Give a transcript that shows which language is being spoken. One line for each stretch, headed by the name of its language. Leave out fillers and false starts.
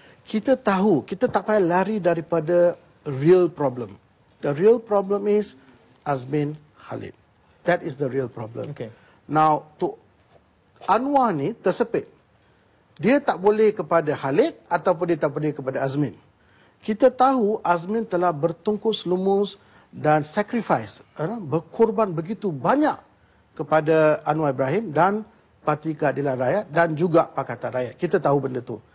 Malay: Kita tahu, kita tak payah lari daripada real problem.
English: The real problem is Azmin Khalid. That is the real problem.
Malay: Now, Anwar ni tersepit. Dia tak boleh kepada Khalid ataupun dia tak boleh kepada Azmin. Kita tahu Azmin telah bertungkus lumus dan sacrifice, berkorban begitu banyak kepada Anwar Ibrahim dan Parti Keadilan Rakyat dan juga Pakatan Rakyat. Kita tahu benda tu.